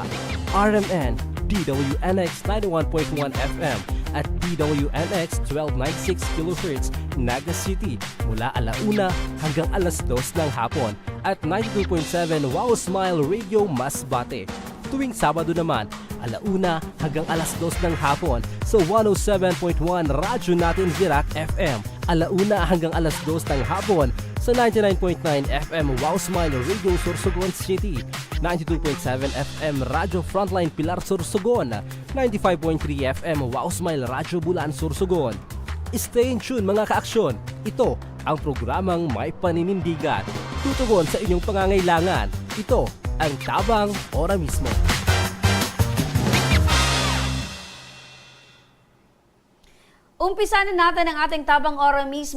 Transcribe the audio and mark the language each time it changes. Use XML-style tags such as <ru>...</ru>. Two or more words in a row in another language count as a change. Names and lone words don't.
<tl>RMN, DWNX 91.1 FM at DWNX 1296 kHz Naga City mula alauna hanggang alas 2 ng hapon at 92.7 Wow Smile Radio Masbate. Tuwing Sabado naman, alauna hanggang alas 2 ng hapon sa 107.1 Radyo Natin Virac FM. Alauna hanggang alas 2 ng hapon sa 99.9 FM Wow Smile Radio Sorsogon City, 92.7 FM Radyo Frontline Pilar Sorsogon, 95.3 FM Wow Smile Radyo Bulan Sorsogon.</tl> <en>Stay in tune</en> <tl>mga kaaksyon. Ito ang programang may paninindigan. Tutugon sa inyong pangangailangan. Ito ang Tabang Ora mismo. Umpisa na natin ang ating Tabang Ora mismo.</tl>